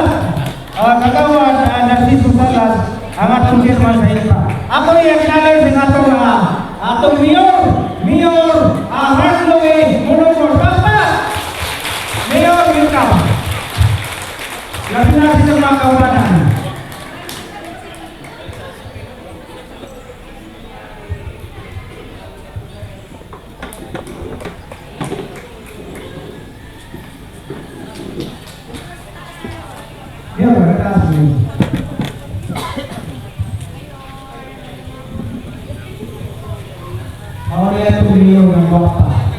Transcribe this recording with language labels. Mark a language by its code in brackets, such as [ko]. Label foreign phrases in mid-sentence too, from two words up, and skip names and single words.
[ceb] Kagawad, Narciso Salas, ang atong chairman sa INPA. Ako i-acknowledge ng atong Mayor Harloy Mononor. Mayor, welcome. Labi na sa mga kawanan. [id] Dia berkata, awalnya itu beliau yang bapak.